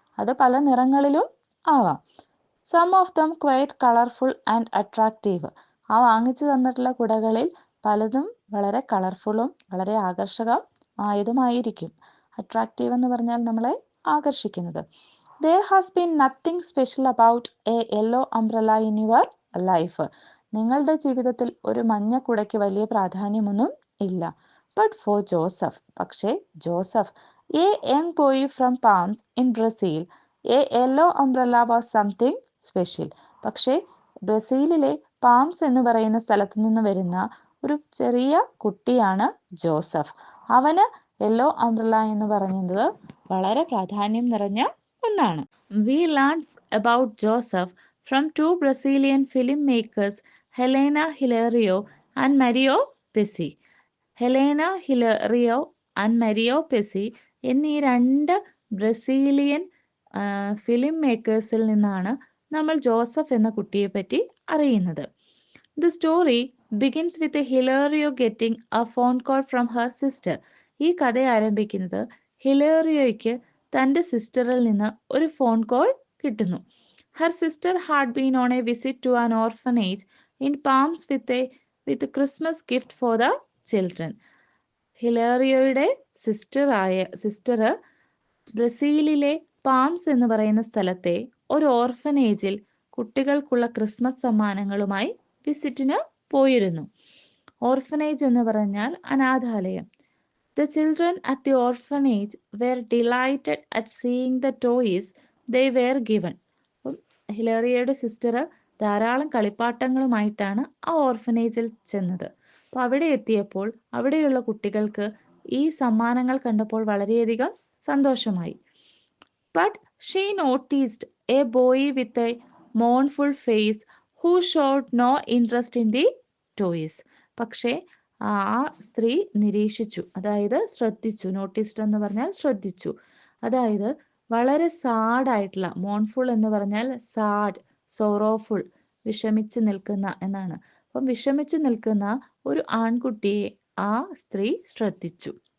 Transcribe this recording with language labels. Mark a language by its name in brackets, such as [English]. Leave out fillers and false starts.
[Malayalam] അത് പല നിറങ്ങളിലും ആവാം. [English] Some of them quite colourful and attractive. [Malayalam] ആ വാങ്ങിച്ചു തന്നിട്ടുള്ള കുടകളിൽ പലതും വളരെ കളർഫുള്ളും വളരെ ആകർഷകമായതുമായിരിക്കും. അട്രാക്റ്റീവ് എന്ന് പറഞ്ഞാൽ നമ്മളെ ആകർഷിക്കുന്നത്. [English] There has been nothing special about a yellow umbrella in your life. [Malayalam] നിങ്ങളുടെ ജീവിതത്തിൽ ഒരു മഞ്ഞ കുടയ്ക്ക് വലിയ പ്രാധാന്യമൊന്നും ഇല്ല. [English] but for Joseph, [Malayalam] പക്ഷേ [English] Joseph, a young boy from Palms in Brazil, a yellow umbrella was something special. [Malayalam] പക്ഷേ ബ്രസീലിലെ പാംസ് എന്ന് പറയുന്ന സ്ഥലത്ത് നിന്ന് വരുന്ന ഒരു ചെറിയ കുട്ടിയാണ് ജോസഫ്. അവന് യെല്ലോ അംബ്രല്ല എന്ന് പറയുന്നത് വളരെ പ്രാധാന്യം നിറഞ്ഞ ഒന്നാണ്. [English] We learned about Joseph from two Brazilian filmmakers, Helena Hilario and Mario Pesci. [Malayalam] Helena ഹിലറിയോ and Mario പെസി എന്നീ രണ്ട് ബ്രസീലിയൻ ഫിലിം മേക്കേഴ്സിൽ നിന്നാണ് നമ്മൾ ജോസഫ് എന്ന കുട്ടിയെപ്പറ്റി അറിയുന്നത്. [English] The story begins with Hilario getting a phone call from her sister. [Malayalam] ഈ കഥ ആരംഭിക്കുന്നത് ഹിലേറിയോയ്ക്ക് തൻ്റെ സിസ്റ്ററിൽ നിന്ന് ഒരു ഫോൺ കോൾ കിട്ടുന്നു. [English] Her sister had been on a visit to an orphanage in Palms with Christmas gift for the children. [Malayalam] ഹിലേറിയോയുടെ sister ബ്രസീലിലെ palms എന്ന് പറയുന്ന സ്ഥലത്തെ ഒരു ഓർഫനേജിൽ കുട്ടികൾക്കുള്ള ക്രിസ്മസ് സമ്മാനങ്ങളുമായി വിസിറ്റിന് പോയിരുന്നു. ഓർഫനേജ് എന്ന് പറഞ്ഞാൽ അനാഥാലയം. [English] The children at the orphanage were delighted at seeing the toys they were given. [Malayalam] ഹിലേറിയയുടെ sister ധാരാളം കളിപ്പാട്ടങ്ങളുമായിട്ടാണ് ആ ഓർഫനേജിൽ ചെന്നത്. അപ്പോൾ അവിടെ എത്തിയപ്പോൾ അവിടെയുള്ള കുട്ടികൾക്ക് ഈ സമ്മാനങ്ങൾ കണ്ടപ്പോൾ വളരെയധികം സന്തോഷമായി. [English] But she noticed a boy with a mournful face who showed no interest in the toys. [Malayalam] പക്ഷേ ആ സ്ത്രീ നിരീക്ഷിച്ചു, അതായത് ശ്രദ്ധിച്ചു. നോട്ടീസ്ഡ് എന്ന് പറഞ്ഞാൽ ശ്രദ്ധിച്ചു. അതായത് വളരെ സാഡായിട്ടുള്ള, മോൺഫുൾ എന്ന് പറഞ്ഞാൽ സാഡ്, സോറോഫുൾ, വിഷമിച്ച് നിൽക്കുന്ന എന്നാണ്. അപ്പം വിഷമിച്ച് നിൽക്കുന്ന ഒരു ആൺകുട്ടിയെ ആ സ്ത്രീ ശ്രദ്ധിച്ചു.